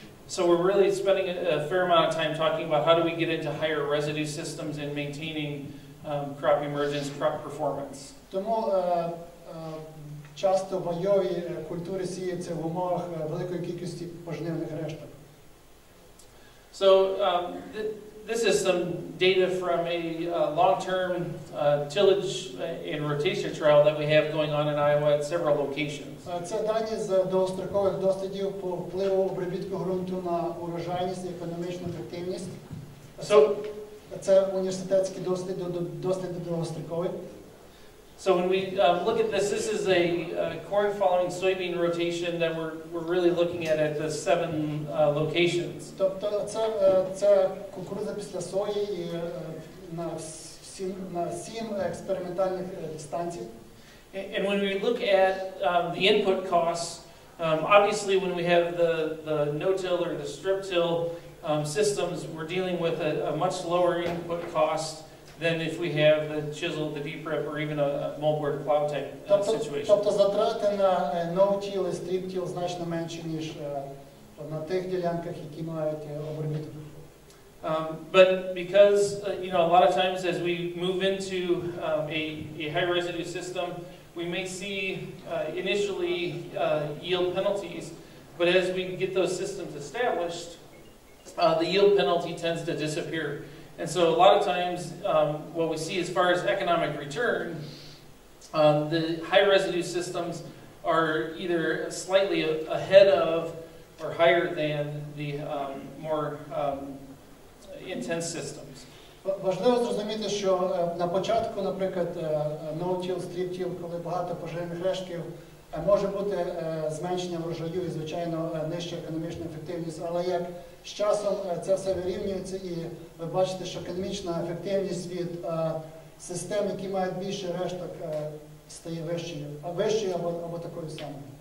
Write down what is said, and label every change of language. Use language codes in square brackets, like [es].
[en] So we're really spending a fair amount of time talking about how do we get into higher residue systems and maintaining crop emergence, crop performance. [uk] Тому часто войові культури сіються в умовах великої кількості пожнивних решток. [en] So this is some data from a long-term tillage and rotation trial that we have going on in Iowa at several locations. [uk] Це дані з довгострокових дослідів по впливу обробітку ґрунту на урожайність і економічну ефективність. Це університетські досліди довгострокові. [en] So when we look at this, this is a corn following soybean rotation that we're really looking at the 7 locations. [uk] Тобто це кукурудза після сої і на 7 експериментальних станцій. [en] And when we look at the input costs, obviously when we have the no-till or the strip-till systems, we're dealing with a much lower input cost than if we have the chisel, the deep rip, or even a moldboard plow type situation. [uk] Тобто затрати на no-till і strip-till значно менші, ніж на тих ділянках, які мають обробіток. [en] But because, a lot of times as we move into a high residue system, we may see initially yield penalties, but as we get those systems established, the yield penalty tends to disappear. And so a lot of times what we see as far as economic return, the high residue systems are either slightly ahead of or higher than the more intense systems. [uk] Важливо зрозуміти, що на початку, наприклад, no-till, strip-till, коли багато поживних рештків, може бути зменшення врожаю і, звичайно, нижча економічна ефективність, але як з часом це все вирівнюється і ви бачите, що економічна ефективність від систем, які мають більше решток, стає вищою або такою самою.